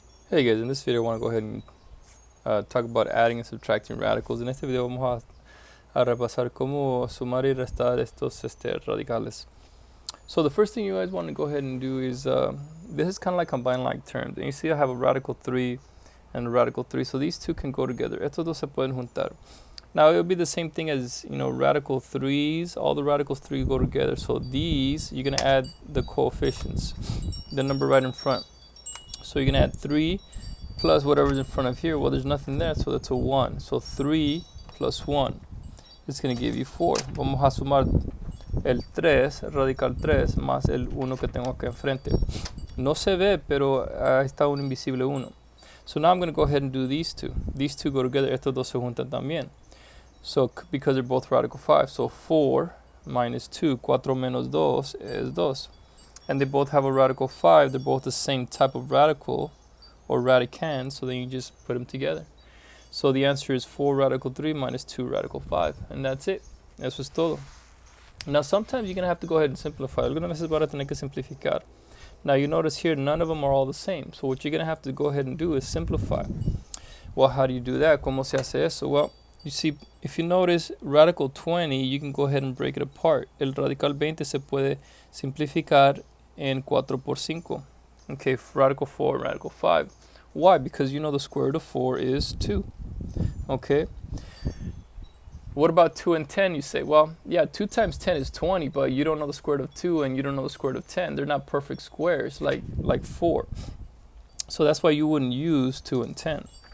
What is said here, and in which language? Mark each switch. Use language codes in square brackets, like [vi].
[en] Hey guys, in this video I want to go ahead and talk about adding and subtracting radicals. [es] En este video vamos a repasar cómo sumar y restar estos radicales. [en] So the first thing you guys want to go ahead and do is, this is kind of like combined like terms. And you see I have a radical 3 and a radical 3, so these two can go together. [es] Estos dos se pueden juntar. [en] Now it would be the same thing as, radical 3's. All the radicals 3 go together. So these, you're going to add the coefficients, the number right in front. So you're going to add 3 plus whatever's in front of here. Well, there's nothing there, so that's a 1. So 3 plus 1 is going to give you 4. [es] Vamos a sumar el 3, radical 3, más el 1 que tengo acá enfrente. No se ve, pero está un invisible 1. [en] So now I'm going to go ahead and do these two. These two go together. [es] Estos dos se juntan también. [en] So because they're both radical 5. So 4 minus 2, 4 [es] menos [en] 2 is 2. And they both have a radical 5. They're both the same type of radical or radicand, so then you just put them together. So the answer is 4 radical 3 minus 2 radical 5. And that's it. [es] Eso es todo. [en] Now sometimes you're going to have to go ahead and simplify. [es] Algunas veces vas a tener que simplificar. [en] Now you notice here none of them are all the same. So what you're going to have to go ahead and do is simplify. Well, how do you do that? [es] ¿Cómo se hace eso? [en] Well, you see, if you notice radical 20, you can go ahead and break it apart. [es] El radical 20 se puede simplificar en 4 por 5. [en] Okay, radical 4, radical 5. Why? Because you know the square root of 4 is 2. Okay. What about 2 and 10? You say, well, yeah, 2 times 10 is 20, but you don't know the square root of 2 and you don't know the square root of 10. They're not perfect squares like 4. So that's why you wouldn't use 2 and 10.